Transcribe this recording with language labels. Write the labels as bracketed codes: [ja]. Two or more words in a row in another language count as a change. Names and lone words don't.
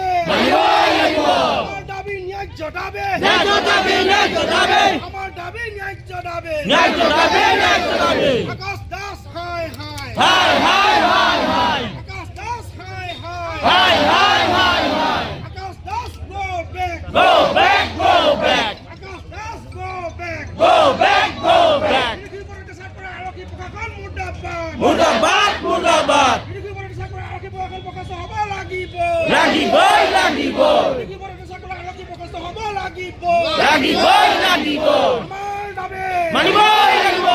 [as] মানিবই লাগিব আমাৰ দাবী ন্যায্য দাবী ন্যায্য দাবী ন্যায্য দাবী আমাৰ দাবী ন্যায্য দাবী ন্যায্য দাবী ন্যায্য দাবী আকাশ দাস হাই হাই হাই হাই হাই হাই আকাশ দাস হাই হাই হাই হাই হাই হাই [en] আকাশ দাস go back go back go back আকাশ দাস go back go back go back [as] আৰক্ষী প্ৰশাসন মুৰ্দাবাদ মুৰ্দাবাদ মুৰ্দাবাদ আৰক্ষী প্ৰশাসন প্ৰকাশ হ'ব লাগিব লাগিবই লাগিব আৰক্ষী প্ৰকাশ হ'ব লাগিব লাগিবই লাগিব আমাৰ দাবী মানিবই লাগিব